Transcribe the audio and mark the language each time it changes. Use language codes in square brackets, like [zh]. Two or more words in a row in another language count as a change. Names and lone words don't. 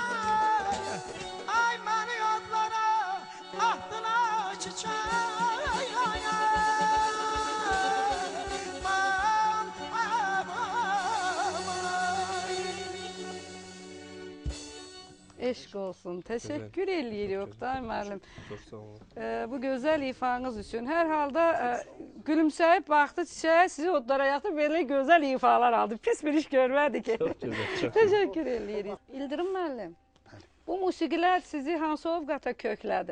[tr] Ay beni yadlara baktına çiçek. [az] Eşq olsun. Teşekkür edirik Oktay müəllim. Çox sağ olun. Bu gözəl ifanız üçün. Hər halda gülümsəyib baxdı çiçəyə, sizi odlara yatıb belə gözəl ifalar aldı. Pis bir iş görmədi ki. Çox gözəl, çox Teşekkür edirik. İldirim müəllim, bu musiqilər sizi hansı ovqata köklədi?